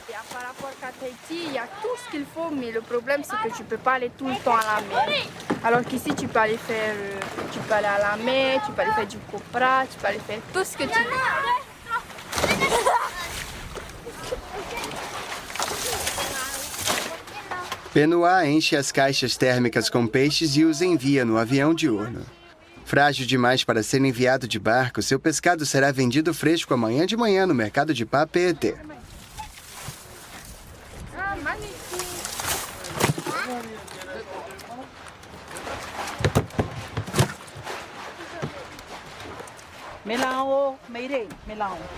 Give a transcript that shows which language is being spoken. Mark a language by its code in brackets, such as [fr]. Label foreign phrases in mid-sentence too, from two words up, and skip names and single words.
[fr] Par rapport à Tahiti, il y a tout ce qu'il faut, mais le problème c'est que tu peux pas aller tout le temps à la mer. Alors qu'ici tu peux aller faire, tu peux aller à la mer, tu peux aller faire du copra, tu peux aller faire tout ce que tu veux. [pt] Benoit enche as caixas térmicas com peixes e os envia no avião diurno. Frágil demais para ser enviado de barco, seu pescado será vendido fresco amanhã de manhã no mercado de Papeete. Melão, meirei, melão.